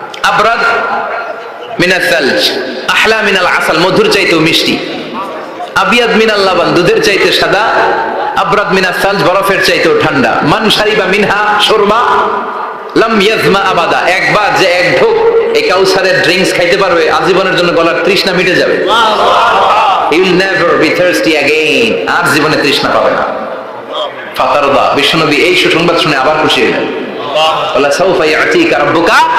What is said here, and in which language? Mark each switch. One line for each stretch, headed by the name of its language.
Arabic: আবরাদ মিনাল সালজ আহলা মিনাল আসাল,
Bangla: মধুর চাইতেও মিষ্টি।
Arabic: আবিয়াদ মিনাল লাবান,
Bangla: দুধের চাইতে সাদা।
Arabic: আবরাদ মিনাল সালজ,
Bangla: বরফের চাইতেও ঠান্ডা।
Arabic: মান শারিবা মিনহা শুরবা লাম ইয়াজমা আবাদা,
Bangla: একবার যে এক ঢোক এই কাউসারের ড্রিঙ্কস খাইতে পারবে, আজীবনের জন্য গলার তৃষ্ণা মিটে যাবে।
English: He will never be thirsty again,
Bangla: আর জীবনে তৃষ্ণা পাবে না। ফাতারদা, বিশ্বনবী এই সুসংবাদ শুনে আবার খুশি হলেন। আল্লাহ
Arabic: সাউফা ইয়াতিকা রাব্বুকা।